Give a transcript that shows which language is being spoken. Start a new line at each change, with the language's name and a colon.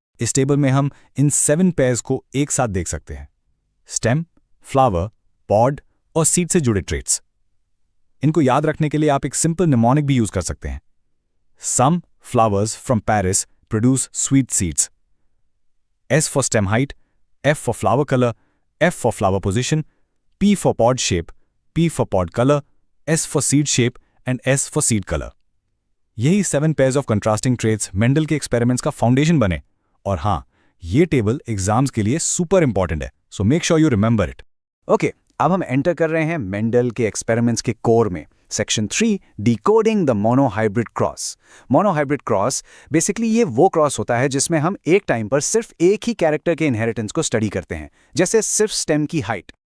Hindi: इस टेबल में हम इन 7 पेयर्स को एक साथ देख सकते हैं: स्टेम, फ्लावर, पॉड और सीड से जुड़े ट्रेट्स। इनको याद रखने के लिए आप एक सिंपल निमोनिक भी यूज कर सकते हैं।
English: Some flowers from Paris produce sweet seeds. S for stem height, F for flower color, F for flower position, P for pod shape, P for pod color, S for seed shape and S for seed color।
Hindi: यही 7
English: pairs of contrasting traits
Hindi: Mendel के experiments का foundation बने। और हाँ, ये table exams के लिए super important है,
English: So make sure you remember it.
Hindi: Okay, अब हम एंटर कर रहे हैं मेंडल के एक्सपेरिमेंट्स के कोर में। Section 3,
English: Decoding the monohybrid cross.
Hindi: Monohybrid cross basically ये वो क्रॉस होता है जिसमें हम एक टाइम पर सिर्फ एक ही कैरेक्टर के इनहेरिटेंस को स्टडी करते हैं, जैसे सिर्फ स्टेम की हाइट।